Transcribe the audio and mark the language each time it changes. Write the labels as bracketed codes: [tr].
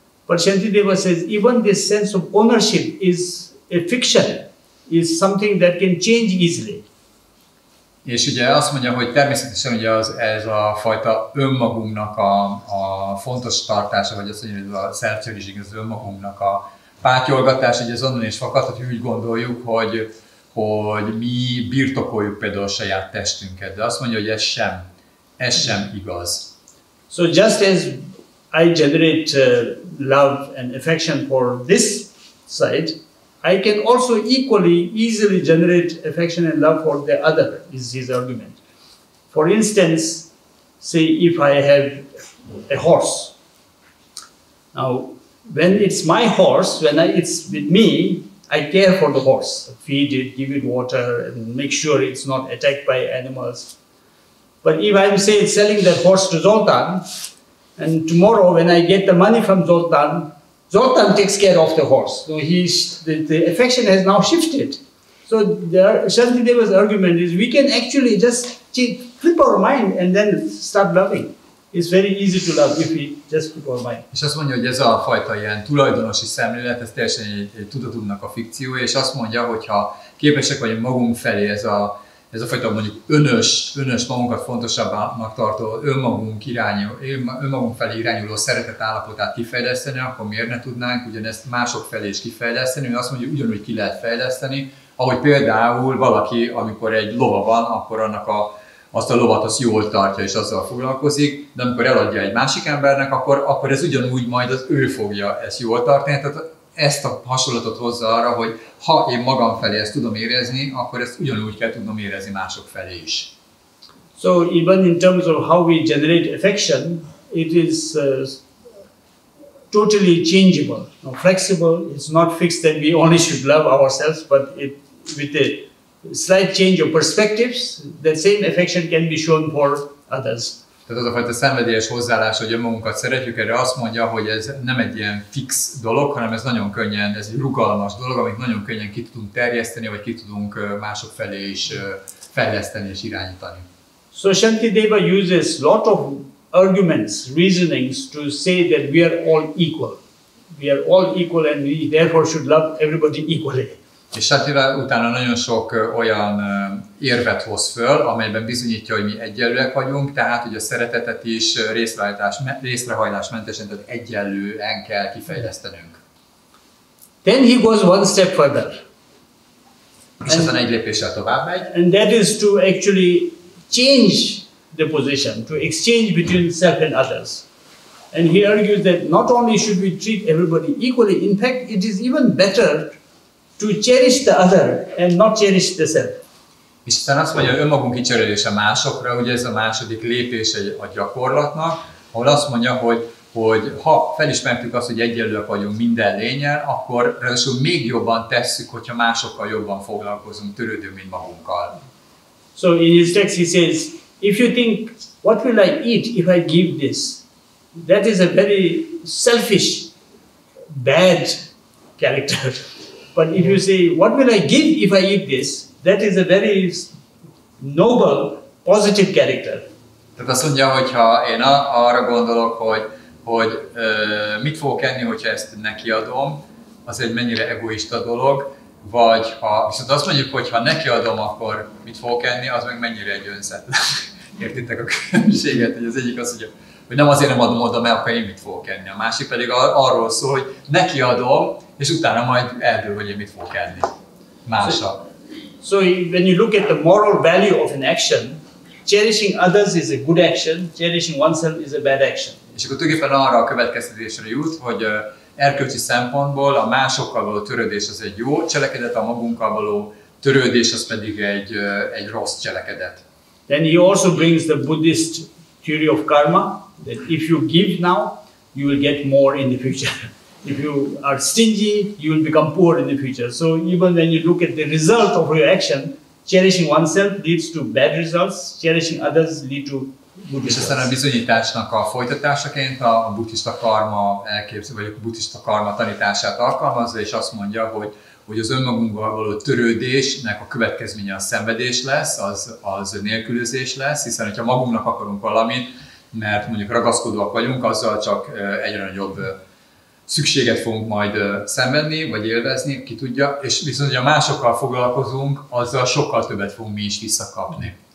[en] But Santidéva says even this sense of ownership is a fiction, is something that can change easily. [hu] És ugye azt mondja, hogy természetesen ugye ez a fajta önmagunknak a fontos tartása, vagy azt mondja, hogy a self-cherishing, az önmagunknak a pátyolgatás, ugye ez onnan is fakad, hogy úgy gondoljuk, hogy mi birtokoljuk például a saját testünket, de azt mondja, hogy ez sem igaz. [en] So just as I generate love and affection for this side, I can also equally easily generate affection and love for the other, is his argument. For instance, say if I have a horse. Now, when it's my horse, it's with me, I care for the horse. Feed it, give it water, and make sure it's not attacked by animals. But if I'm, say, selling that horse to Zoltan, and tomorrow when I get the money from Zoltan, Zoltan takes care of the horse. So the affection has now shifted. So Santidéva's argument is we can actually just flip our mind and then start loving. It's very easy to love if we just flip our mind. [hu] És azt mondja, hogy ez a fajta ilyen tulajdonosi szemlélet, ez teljesen egy tudatunknak a fikciója, és azt mondja, hogy ha képesek vagyunk magunk felé ez a fajta mondjuk önös magunkat fontosabbnak tartó önmagunk felé irányuló szeretet állapotát kifejleszteni, akkor miért ne tudnánk ugyanezt mások felé is kifejleszteni? Azt mondja, ugyanúgy ki lehet fejleszteni, ahogy például valaki, amikor egy lova van, akkor azt a lovat azt jól tartja és azzal foglalkozik, de amikor eladja egy másik embernek, akkor ez ugyanúgy majd ő fogja ezt jól tartani. Tehát ezt a hasonlatot hozza arra, hogy ha én magam felé ezt tudom érezni, akkor ezt ugyanúgy kell tudnom érezni mások felé is. [en] So even in terms of how we generate affection, it is totally changeable, flexible. It's not fixed that we only should love ourselves, but with a slight change of perspectives, that same affection can be shown for others. [hu] Tehát az a fajta szenvedélyes hozzáállás, hogy önmagunkat szeretjük, erre azt mondja, hogy ez nem egy ilyen fix dolog, hanem ez nagyon könnyen, ez egy rugalmas dolog, amit nagyon könnyen ki tudunk terjeszteni, vagy ki tudunk mások felé is fejleszteni és irányítani. [en] So Santidéva uses lot of arguments, reasonings to say that we are all equal. We are all equal and we therefore should love everybody equally. [hu] És Santidéva utána nagyon sok olyan érvet hoz föl, amelyben bizonyítja, hogy mi egyenlőek vagyunk, tehát hogy a szeretetet is részrehajlásmentesen, tehát egyenlően kell kifejlesztenünk. [en] Then he goes one step further. [hu] És aztán egy lépéssel tovább megy. [en] And that is to actually change the position, to exchange between self and others. And he argues that not only should we treat everybody equally, in fact it is even better to cherish the other and not cherish the self. [hu] És aztán azt mondja, hogy önmagunk kicserélése másokra, ugye ez a második lépés a gyakorlatnak, ahol azt mondja, hogy ha felismertük azt, hogy egyenlőek vagyunk minden lényel, akkor ráadásul még jobban tesszük, hogyha másokkal jobban foglalkozunk, törődünk, mint magunkkal. [en] So in his text he says, if you think, what will I eat if I give this? That is a very selfish, bad character. But if you say, what will I give if I eat this? That is a very noble, positive character. [hu] Tehát azt mondja, hogy ha én arra gondolok, hogy mit fogok enni, hogyha ezt nekiadom, az egy mennyire egoista dolog, vagy ha viszont azt mondjuk, hogy ha nekiadom, akkor mit fogok enni, az meg mennyire egy önzetlen. Értitek a különbséget, hogy az egyik az, hogy nem azért nem adom oda, mert akkor én mit fogok enni. A másik pedig arról szól, hogy nekiadom, és utána majd eldől, hogy én mit fogok enni. Mása. [en] So when you look at the moral value of an action, cherishing others is a good action, cherishing oneself is a bad action. [hu] És akkor tulajdonképpen arra a következtetésre jut, hogy erkölcsi szempontból a másokkal való törődés az egy jó cselekedet, a magunkkal való törődés az pedig egy rossz cselekedet. [en] Then he also brings the Buddhist theory of karma, that if you give now, you will get more in the future. If you are stingy, you will become poor in the future. So even when you look at the result of your action, cherishing oneself leads to bad results, cherishing others lead to good results. [hu] És aztán a bizonyításnak a folytatásaként a buddhista karma elképzelő, vagy a buddhista karma tanítását alkalmazza, és azt mondja, hogy az önmagunkkal való törődésnek a következménye a szenvedés lesz, az nélkülözés lesz, hiszen hogyha magunknak akarunk valamit, mert mondjuk ragaszkodóak vagyunk, azzal csak egyre nagyobb szükséget fogunk majd szenvedni, vagy élvezni, ki tudja, és viszont, hogyha másokkal foglalkozunk, azzal sokkal többet fogunk mi is visszakapni.